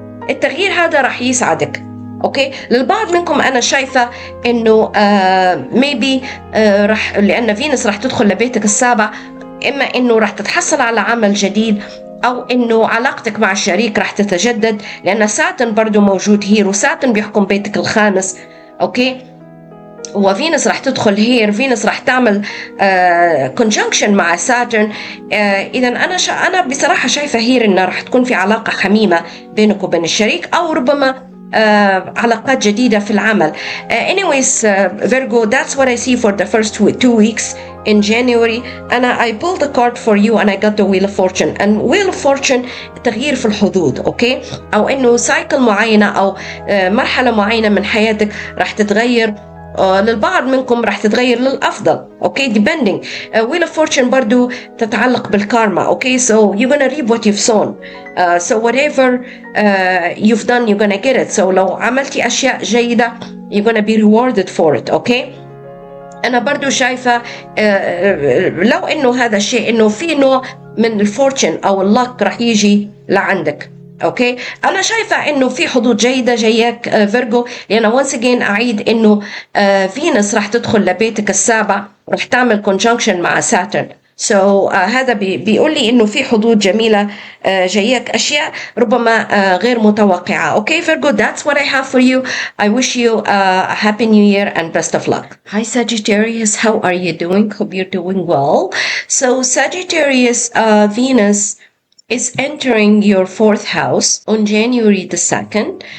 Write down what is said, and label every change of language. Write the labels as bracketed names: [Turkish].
[Arabic] التغيير هذا راح يسعدك. اوكي، للبعض منكم انا شايفه انه ميبي راح، لان فينوس راح تدخل لبيتك السابع، اما انه راح تتحصل على عمل جديد، أو إنه علاقتك مع الشريك رح تتجدد، لأن ساتن برضو موجود هير، وساتن بيحكم بيتك الخامس. أوكي، وفينوس رح تدخل هير، فينوس رح تعمل conjunction مع ساتن. إذا أنا بصراحة شايفة هير إنه رح تكون في علاقة حميمة بينك وبين الشريك، أو ربما علاقات جديدة في العمل. [English] Anyways, Virgo, that's what I see for the first 2 weeks in January. I pulled a card for you and I got the Wheel of Fortune. [Arabic] And Wheel of Fortune تغيير في الحظوظ، أوكي؟ أو إنه سايكل معينة أو مرحلة معينة من حياتك راح تتغير. للبعض منكم راح تتغير للأفضل، أوكي؟ depending. [English] Wheel of Fortune [Arabic] برضو تتعلق بالكارما، أوكي؟ [English] So you're gonna reap what you've sown. So whatever you've done, you're gonna get it. So [Arabic] لو عملتي أشياء جيدة, [English] you're gonna be rewarded for it, [Arabic] أوكي؟ أنا برضو شايفة لو إنه هذا الشيء إنه في نوع من الفورتشن أو اللك راح يجي لعندك، اوكي. انا شايفه انه في حظوظ جيده جايك فيرجو، لان [English] once again [Arabic] اعيد انه فينوس راح تدخل لبيتك السابع، راح تعمل conjunction مع ساترن. هذا بيقول لي انه في حظوظ جميله جايك، اشياء ربما غير متوقعه. اوكي فيرجو, [English] that's what I have for you. I wish you a happy new year and best of luck. Hi Sagittarius, how are you doing? Hope you're doing well. So Sagittarius, Venus is entering your 4th house on January the 2nd.